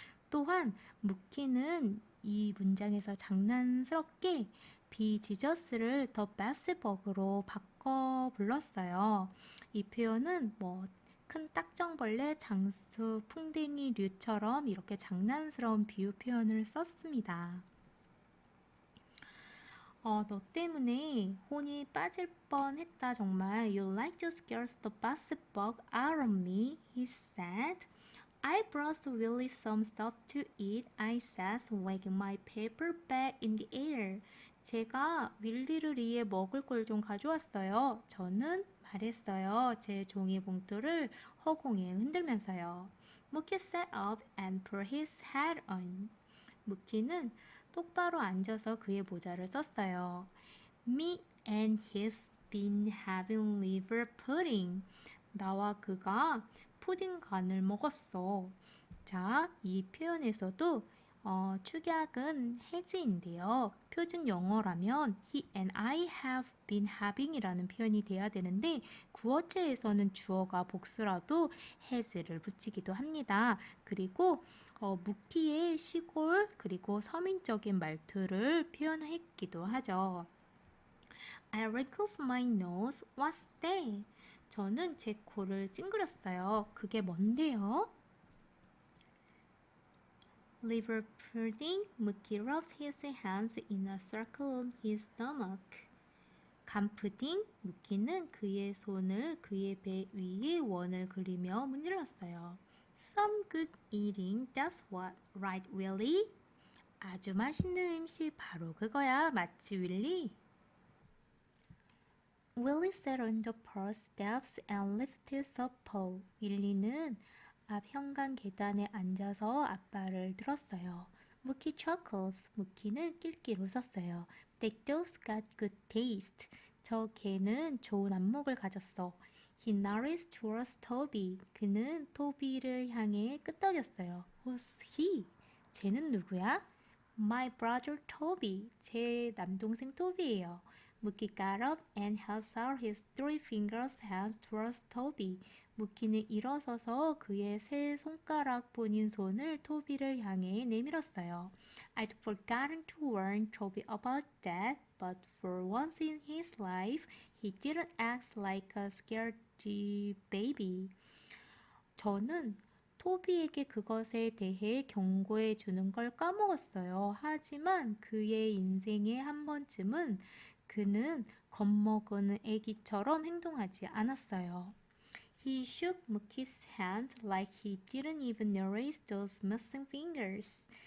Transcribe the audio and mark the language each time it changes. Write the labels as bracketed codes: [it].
[ko] 또한 무키는 이 문장에서 장난스럽게 bejesus를 the bestbug으로 바꿔 불렀어요. 이 표현은 큰 딱정벌레, 장수, 풍뎅이류처럼 이렇게 장난스러운 비유 표현을 썼습니다. 너 때문에 혼이 빠질 뻔했다 정말. [en] You like to scare the bestbug out of me, he said. I brought Willie some stuff to eat, I said, wagging my paper bag in the air. [ko] 제가 윌리를 위해 먹을 걸 좀 가져왔어요. 저는 말했어요. 제 종이 봉투를 허공에 흔들면서요. [en] Mookie sat up and put his hat on. [ko] 무키는 똑바로 앉아서 그의 모자를 썼어요. [en] Me and he's been having liver pudding. [ko] 나와 그가 푸딩 간을 먹었어. 자, 이 표현에서도 축약은 has인데요. 표준 영어라면 [en] he and I have been having [ko] 이라는 표현이 돼야 되는데 구어체에서는 주어가 복수라도 has를 붙이기도 합니다. 그리고 무키의 시골 그리고 서민적인 말투를 표현했기도 하죠. [en] I wrinkled my nose. What's that? [ko] 저는 제 코를 찡그렸어요. 그게 뭔데요? [en] Liver pudding. Mookie rubs his hands in a circle on his stomach. [ko] 간푸딩. 무키는 그의 손을 그의 배 위에 원을 그리며 문질렀어요. [en] Some good eating. That's what, right, Willie? [ko] 아주 맛있는 음식 바로 그거야, 맞지, 윌리? [en] Willie sat on the porch steps and lifted a paw. [ko] 윌리는 앞 현관 계단에 앉아서 앞발을 들었어요. [en] Mookie chuckles. [ko] 무키는 낄낄 웃었어요. [en] That dog's got good taste. [ko] 저 개는 좋은 안목을 가졌어. [en] He nodded towards Toby. [ko] 그는 토비를 향해 끄덕였어요. [en] Who's he? [ko] 쟤는 누구야? [en] My brother Toby. [ko] 제 남동생 토비예요. [en] Mookie got up and held out his three fingers hands towards Toby. [ko] 무키는 일어서서 그의 세 손가락 뿐인 손을 토비를 향해 내밀었어요. [en] I'd forgotten to warn Toby about that, but for once in his life, he didn't act like a scared baby. [ko] 저는 토비에게 그것에 대해 경고해 주는 걸 까먹었어요. 하지만 그의 인생에 한 번쯤은 그는 겁먹은 애기처럼 행동하지 않았어요. [en] He shook Mookie's hand like he didn't even notice those missing fingers.